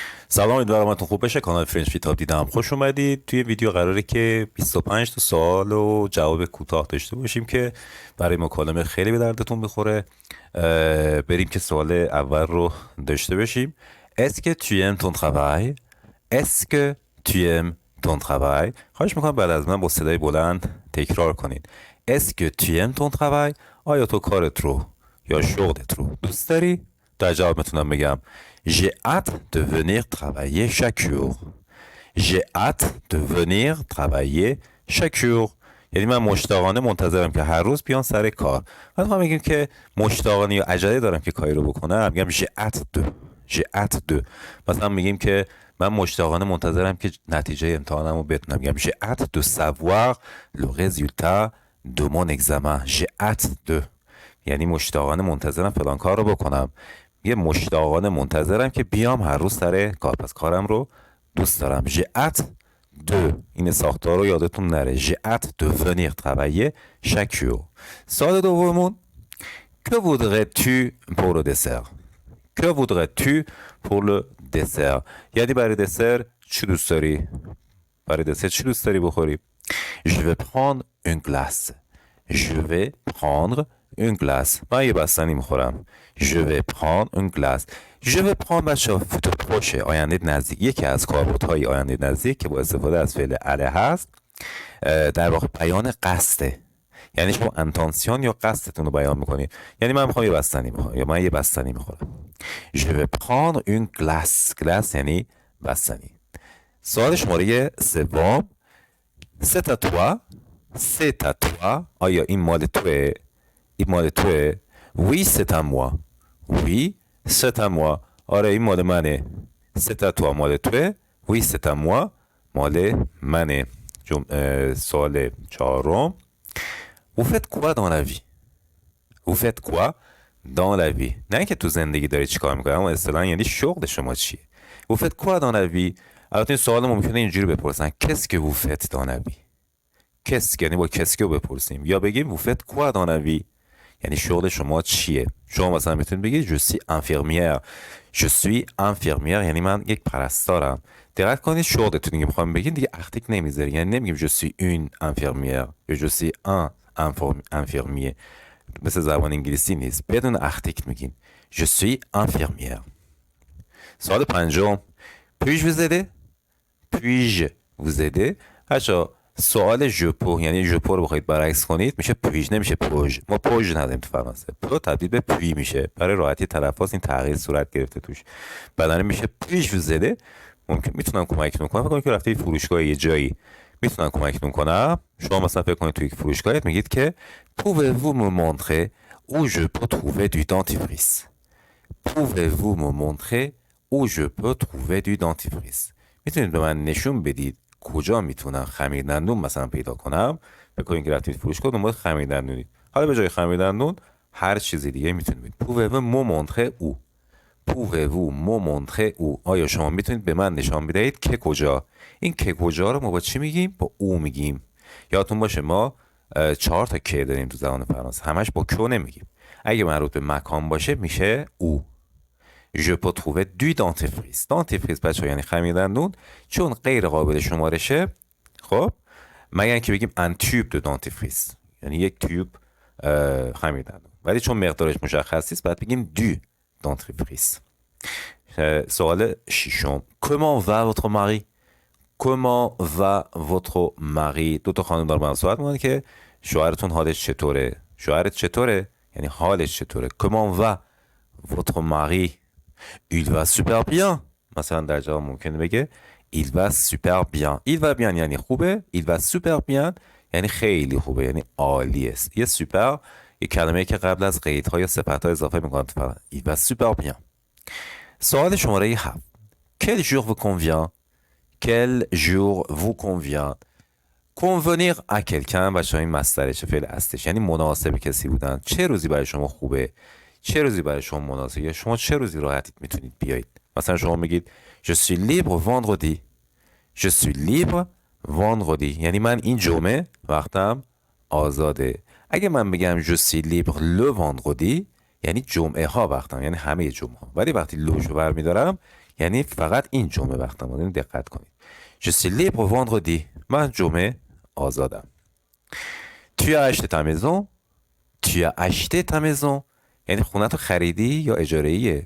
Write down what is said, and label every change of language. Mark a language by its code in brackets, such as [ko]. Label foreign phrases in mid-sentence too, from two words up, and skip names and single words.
[fa] سلام، امیدوارم حالتون خوب بشه. کانال فرنچ فیت دیدم خوش اومدید. توی ویدیو قراره که 25 تا سوال و جواب کوتاه داشته باشیم که برای مکالمه خیلی به دردتون بخوره. بریم که سوال اول رو داشته باشیم. [fr] Est-ce que tu aimes ton travail? Est-ce que tu aimes ton travail؟ [fa] خواهش میکنم بعد از من با صدای بلند تکرار کنید. [fr] Est-ce que tu aimes ton travail؟ [fa] آیا تو کارت رو یا شغلت رو دوست داری؟ در جواب میتونم بگم [fr] J'ai hâte de venir travailler chaque jour. J'ai hâte de venir travailler chaque jour. [fa] یعنی من مشتاقانه منتظرم که هر روز بیان سر کار. بعد ما میگیم که مشتاقانه یا عجله دارم که کاری رو بکنم، میگم [fr] j'ai hâte de. j'ai hâte de. [fa] مثلا میگیم که من مشتاقانه منتظرم که نتیجه امتحانم رو بدونم، میگم [fr] j'ai hâte de savoir le résultat de mon examen. j'ai hâte de. [fa] یعنی مشتاقانه منتظرم فلان کار رو بکنم. یه مشتاقانه منتظرم که بیام هر روز سر کار، پس کارم رو دوست دارم. [fr] j'ai hâte de. [fa] این ساختار رو یادتون نره. [fr] j'ai hâte de venir travailler chaque jour. [fa] سوال دوممون [fr] que voudrais-tu pour le dessert? que voudrais-tu pour le dessert؟ [fa] یعنی برای دسر چی دوست داری؟ برای دسر چی دوست داری بخوری؟ [fr] je vais prendre une glace. je vais prendre une glace. [fa] من یه بستنی میخورم. [fr] je vais prendre une glace. je vais prendre [fa] بچه ها [fr] futur proche, [fa] آینده نزدیک، یکی از کاربردهای آینده نزدیک که با استفاده از فعل اله هست. در واقع بیان قصده، یعنی شما انتانسیون یا قصدتون رو بیان میکنید. یعنی من میخوام یه بستنی میخورم یا من یه بستنی میخورم. [fr] je vais prendre une glace. [fa] glace یعنی بستنی. سوال شماره سوم [fr] c'est à toi. c'est à toi. [fa] آیا این مال توه؟ این مال توه؟ [fr] oui c'est à moi. oui c'est à moi. [fa] آره این مال منه. [fr] c'est à toi [fa] مال توه. [fr] oui c'est à moi [fa] مال منه. سوال چهارم [fr] vous faites quoi dans la vie? vous faites quoi dans la vie؟ [fa] نه اینکه تو زندگی داری چیکار میکنی، اما اصطلاحاً یعنی شغل شما چیه. [fr] vous faites quoi dans la vie؟ [fa] البته این سوال ممکنه اینجوری بپرسن [fr] qu'est-ce que vous faites dans la vie؟ qu'est-ce [fa] یعنی با [fr] qu'est-ce que [fa] بپرسیم، یا بگیم [fr] vous faites quoi dans la vie؟ [fa] یعنی شغل شما چیه. شما مثلا میتونید بگید [fr] je suis infirmière. je suis infirmière [fa] یعنی من یک پرستارم. دقت کنید شغلتون دیگه میخوام بگید دیگه اختیک نمیذاری، یعنی نمیگیم [fr] je suis une infirmière [fa] یا [fr] je suis un infirmier. [fa] مثل زبان انگلیسی نیست، بدون اختیک میگیم [fr] je suis infirmière. [fa] سوال پنجم [fr] puis-je vous aider؟ puis-je vous aider؟ [fa] بچه‌ها سوال ژپو یعنی ژپو رو بخواید برعکس کنید میشه پیج، نمیشه پوژ. ما پوژ نداریم تو فرانسه. پرو تبدیل به پی میشه، برای راحتی تلفظ این تغییر صورت گرفته توش. بدن میشه پیج زده. ممکن میتونم کمکتون کنم. فکر کنید که رفتید فروشگاه یه جایی، میتونم کمکتون کنم. شما مثلا فکر کنید توی یک فروشگاهت میگید که [fr] pouvez-vous me montrer où je peux trouver du dentifrice؟ pouvez-vous me montrer où je peux trouver du dentifrice؟ [fa] میتونید به من نشون بدید کجا میتونم خمیر دندون مثلا پیدا کنم. فکر کنید که رفتید فروشگاه دنبال خمیر دندونید، حالا به جای خمیر دندون هر چیزی دیگه میتونید. [fr] pouvez-vous me montrer où؟ pouvez-vous me montrer où؟ [fa] آیا شما میتونید به من نشان بدهید که کجا؟ این که کجا رو ما با چی میگیم؟ با او میگیم. یادتون باشه ما 4 تا که داریم تو زبان فرانسه، همش با کو نمیگیم. اگه مربوط به مکان باشه میشه او. [fr] je peux trouver du dentifrice. [fa] dentifrice بچه‌ها یعنی خمیر دندون. چون غیر قابل شمارشه، خب مگر اینکه بگیم [fr] un tube de dentifrice [fa] یعنی یک تیوب خمیر دندون، ولی چون مقدارش مشخص نیست باید بگیم [fr] du dentifrice. سوال ششم comment va votre mari؟ comment va votre mari؟ [fa] دو تا خانم دارن صحبت می‌کنن که شوهرتون حالش چطوره؟ شوهرت چطوره؟ یعنی حالش چطوره. [fr] comment va votre mari؟ il va super bien. [fa] مثلا در جواب ممکنه بگه [fr] il va super bien. il va bien [fa] یعنی خوبه. [fr] il va super bien [fa] یعنی خیلی خوبه، یعنی عالی است. یه سوپر یه کلمه‌ای که قبل از قیدها یا صفت‌ها اضافه می‌کنن تو فرانسه. [fr] il va super bien. [fa] سوال شماره [fr] 7 quel jour vous convient؟ quel jour vous convient؟ convenir à quelqu'un [fa] بچه‌ها این مصدرشه، فعل اصلش، یعنی مناسب کسی بودن. چه روزی برای شما خوبه؟ چه روزی برای شما مناسبه؟ یا شما چه روزی راحتید میتونید بیایید؟ مثلا شما میگید [fr] je suis libre vendredi. je suis libre vendredi [fa] یعنی من این جمعه وقتم آزاده. اگه من بگم [fr] je suis libre le vendredi [fa] یعنی جمعه ها وقتم، یعنی همه جمعه ها. ولی وقتی لوشو برمیدارم یعنی فقط این جمعه وقتم. یعنی دقت کنید. [fr] Je suis libre vendredi. [fa] من جمعه آزادم. [fr] Tu as acheté ta maison. Tu as acheté ta maison. [fa] یعنی خونه تو خریدی یا اجاره ایه.